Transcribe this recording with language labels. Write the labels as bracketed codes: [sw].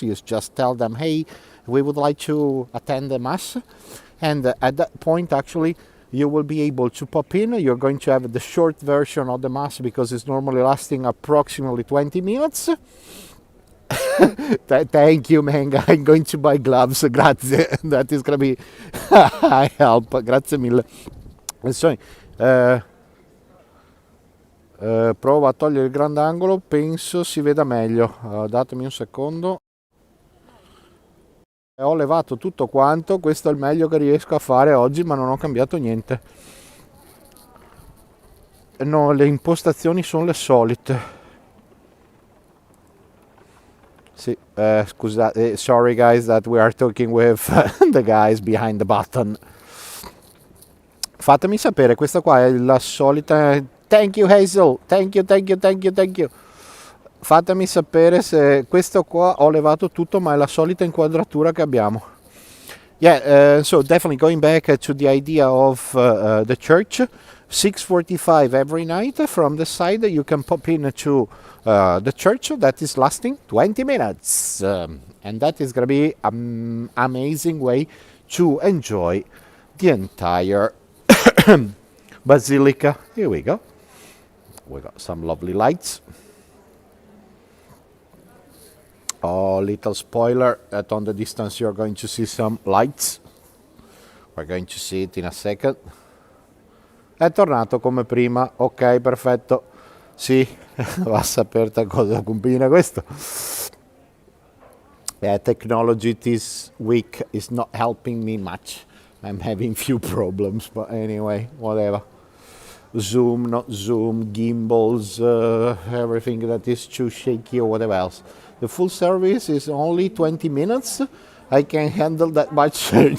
[en] You just tell them, hey, we would like to attend the mass, and at that point actually you will be able to pop in. You're going to have the short version of the mass because it's normally lasting approximately 20 minutes. Thank you, man. I'm going to buy gloves. [it] Grazie. [en] That is going to be a help. [it] Grazie mille. So, provo a togliere il grandangolo, penso si veda meglio. Datemi un secondo. Ho levato tutto quanto, questo è il meglio che riesco a fare oggi, ma non ho cambiato niente. No, le impostazioni sono le solite. Sì, scusate, [en] sorry guys that we are talking with the guys behind the button. [it] Fatemi sapere, questa qua è la solita. [en] Thank you Hazel, thank you. [it] Fatemi sapere se questo qua ho levato tutto, ma è la solita inquadratura che abbiamo. [en] Yeah, so definitely going back to the idea of the church, 6:45 every night from the side you can pop in to the church that is lasting 20 minutes. And that is going to be an amazing way to enjoy the entire basilica. Here we go. We got some lovely lights. Oh, little spoiler that on the distance you're going to see some lights. We're going to see it in a second. [it] È tornato come prima, ok, perfetto. Sì, va a sapere cosa combina questo. [en] Yeah, technology this week is not helping me much. I'm having few problems, but anyway, whatever. Zoom, not Zoom, gimbals, everything that is too shaky or whatever else. The full service is only 20 minutes. I can handle that much.